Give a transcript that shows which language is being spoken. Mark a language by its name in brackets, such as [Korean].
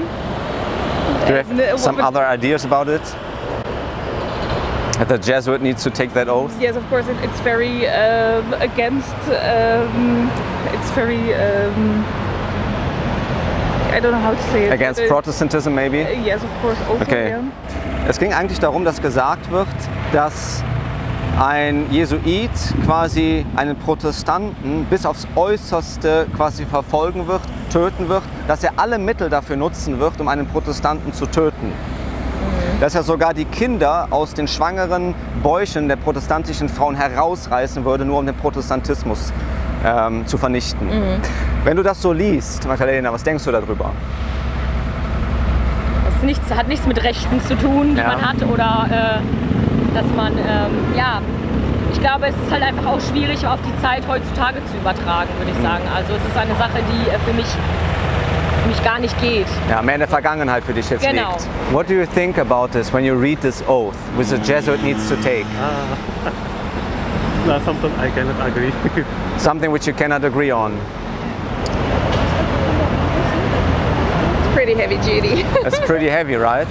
[English] Do you have some other ideas about it? That the Jesuit needs to take that oath? Yes, of course. It's very against. It's very. I don't know how to say it. Against Protestantism, maybe? Yes, of course. Also, okay. Yeah. [German] Es ging eigentlich darum, dass gesagt wird, dass ein Jesuit quasi einen Protestanten bis aufs Äußerste quasi verfolgen wird, töten wird, dass er alle Mittel dafür nutzen wird, um einen Protestanten zu töten. Dass er sogar die Kinder aus den schwangeren Bäuchen der protestantischen Frauen herausreißen würde, nur um den Protestantismus zu vernichten. Wenn du das so liest, Magdalena, was denkst du darüber? Das hat nichts mit Rechten zu tun, die man hat, oder dass man, ja, ich glaube, es ist halt einfach auch schwierig auf die Zeit heutzutage zu übertragen, würde ich sagen. Also es ist eine Sache, die für mich gar nicht geht. Ja, mehr in der Vergangenheit für dich jetzt liegt. [English] What do you think about this when you read this oath, which the Jesuit needs to take? Something I cannot agree. Something which you cannot agree on. It's pretty heavy duty. It's pretty heavy, right?